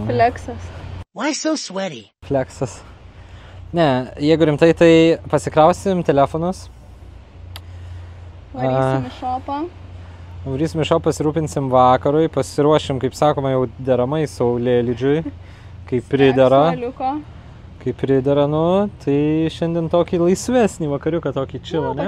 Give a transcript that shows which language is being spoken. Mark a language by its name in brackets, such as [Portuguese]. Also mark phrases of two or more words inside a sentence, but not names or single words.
[Lithuanian] Flexas. [English] Why so sweaty? [Lithuanian] Flexas. Ne, jeigu rimtai, tai pasikrausim telefonus. Varysim į šopą. Varysim į šopą, pasirūpinsim vakarui, pasiruošim, kaip sakoma, jau deramai saulėlydžiui, kaip pridera. Kaip pridera, nu, tai šiandien tokį laisvesnį vakariuką, tokį chillą, ne?